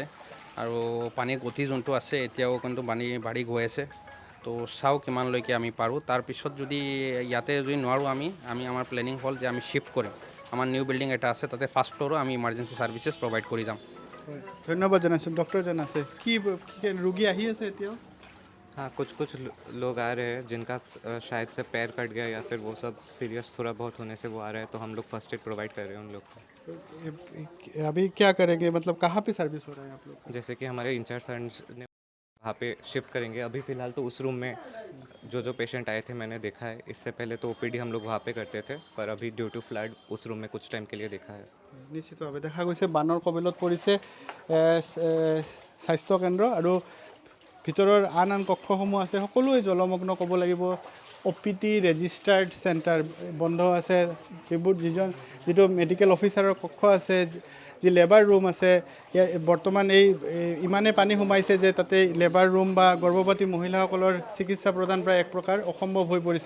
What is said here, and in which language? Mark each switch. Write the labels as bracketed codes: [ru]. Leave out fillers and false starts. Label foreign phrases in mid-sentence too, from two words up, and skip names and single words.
[as] আৰু পানীৰ গতি যোনটো আছে এতিয়াও কিন্তু পানী বাঢ়ি গৈ আছে। তো চাওঁ কিমানলৈকে আমি পাৰোঁ। তাৰপিছত যদি ইয়াতে যদি নোৱাৰোঁ আমি আমাৰ প্লেনিং হ'ল যে আমি শ্বিফ্ট কৰিম। আমাৰ [en] new building [as] এটা আছে, তাতে ফাৰ্ষ্ট ফ্ল'ৰো আমি [en] emergency services provide [as] কৰি যাম। ধন্যবাদ জনাইছোঁ। ডক্টৰজন আছে, কি ৰোগী আহি আছে এতিয়াও? [hi] हाँ, कुछ लोग आ रहे हैं जिनका शायद से पैर कट गया या फिर वो सब सीरियस थोड़ा बहुत होने से वो आ रहे हैं, तो हम लोग [en] first aid provide [hi] कर रहे हैं उन लोग को। अभी क्या करेंगे, मतलब कहाँ पे सर्विस हो रहा है आप लोग? जैसे कि हमारे इंचार्ज सर ने वहाँ पे शिफ्ट करेंगे। अभी फ़िलहाल तो उस रूम में जो पेशेंट आए थे मैंने देखा है। इससे पहले तो ओपीडी हम लोग वहाँ पे करते थे, पर अभी [en] due to flood [hi] उस रूम में कुछ टाइम के लिए देखा है। [as] নিশ্চিতভাৱে দেখা গৈছে বানৰ কবলত পৰিছে স্বাস্থ্যকেন্দ্ৰ, আৰু ভিতৰৰ আন কক্ষসমূহ আছে সকলোৱে জলমগ্ন ক'ব লাগিব। OPT [en] registered center [as] বন্ধ আছে। যিটো মেডিকেল অফিচাৰৰ কক্ষ আছে, যি [en] labour room [as] আছে, বৰ্তমান ইমানে পানী সোমাইছে যে তাতে [en] labour room [as] বা গৰ্ভৱতী মহিলাসকলৰ চিকিৎসা প্ৰদান প্ৰায় এক প্ৰকাৰ অসম্ভৱ হৈ পৰিছে।